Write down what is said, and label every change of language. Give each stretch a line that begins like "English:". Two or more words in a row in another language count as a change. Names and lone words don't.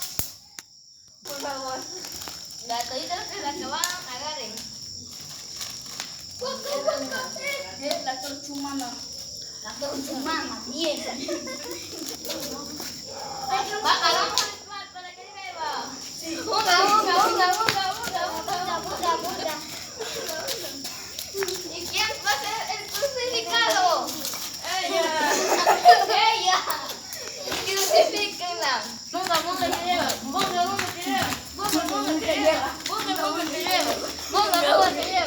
Spanish: Por favor. La todita que la acabaron, agarren. Es la torchumana. La torchumana, bien. Hagamos el ritual para que beba. Sí. Unga, unga, unga, unga, unga, unga, Buga, buga. ¿Y quién va a ser el crucificado? Ella. Ella. Crucifíquenla. Monga, monga que lleva. Monga, monga que lleva. Monga, monga que lleva. Monga, monga que lleva. Monga, monga que lleva.